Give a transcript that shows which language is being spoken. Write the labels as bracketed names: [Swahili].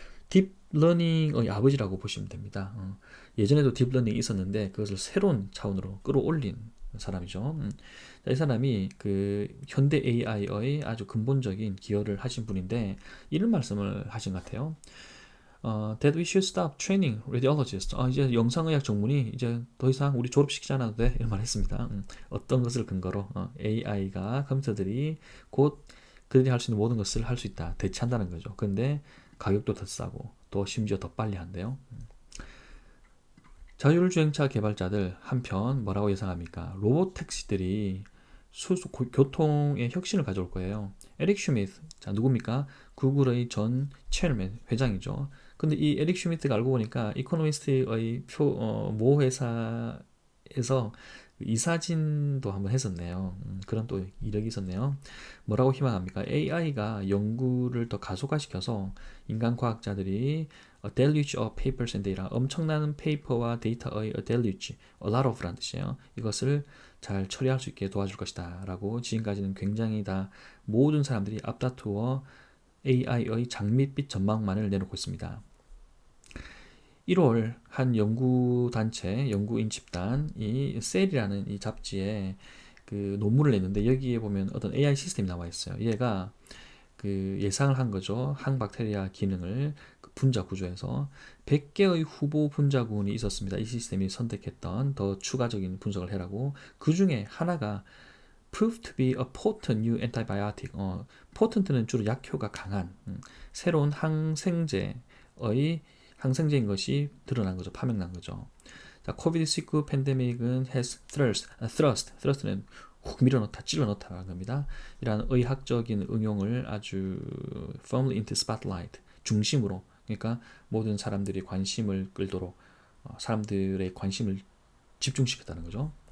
[Korean] 딥러닝의 아버지라고 보시면 됩니다. 예전에도 딥러닝이 있었는데 그것을 새로운 차원으로 끌어올린 사람이죠. 이 사람이 그 현대 AI의 아주 근본적인 기여를 하신 분인데 이런 말씀을 하신 것 같아요. [English] That we should stop training radiologists. [Korean] 이제 영상의학 전문의 이제 더 이상 우리 졸업시키지 않아도 돼 이런 말 했습니다. 어떤 것을 근거로 AI가 컴퓨터들이 곧 그들이 할 수 있는 모든 것을 할 수 있다 대체한다는 거죠. 근데 가격도 더 싸고 또 심지어 더 빨리 한대요. 자율주행차 개발자들 한편 뭐라고 예상합니까? 로봇 택시들이 교통의 혁신을 가져올 거예요. 에릭 슈미트, 자 누굽니까? 구글의 전 체어맨 회장이죠. 근데 이 에릭 슈미트가 알고 보니까 이코노미스트의 모 회사에서 이사진도 한번 했었네요. 그런 또 이력이 있었네요. 뭐라고 희망합니까? AI가 연구를 더 가속화시켜서 인간 과학자들이 [English] a deluge of papers and data, [Korean] 엄청난 페이퍼와 데이터의 a deluge, a lot of라는 뜻이에요. 이것을 잘 처리할 수 있게 도와줄 것이다 라고 지금까지는 굉장히 다 모든 사람들이 앞다투어 AI의 장밋빛 전망만을 내놓고 있습니다. 1월 한 연구단체, 연구인 집단이 셀이라는 이 잡지에 그 논문을 냈는데 여기에 보면 어떤 AI 시스템이 나와 있어요. 얘가 그 예상을 한 거죠. 항박테리아 기능을 그 분자 구조에서 100개의 후보 분자군이 있었습니다. 이 시스템이 선택했던 더 추가적인 분석을 해라고. 그 중에 하나가 [English] proved to be a potent new antibiotic. [Korean] potent는 주로 약효가 강한 새로운 항생제인 것이 드러난 거죠. 파명난 거죠. 자, 코비드19 팬데믹은 [English] has thrust [Korean] 는 훅 밀어넣다, 찔러넣다라는 겁니다. 이러한 의학적인 응용을 아주 [English] firmly into spotlight, [Korean] 중심으로, 그러니까 모든 사람들이 관심을 끌도록 사람들의 관심을 집중시켰다는 거죠.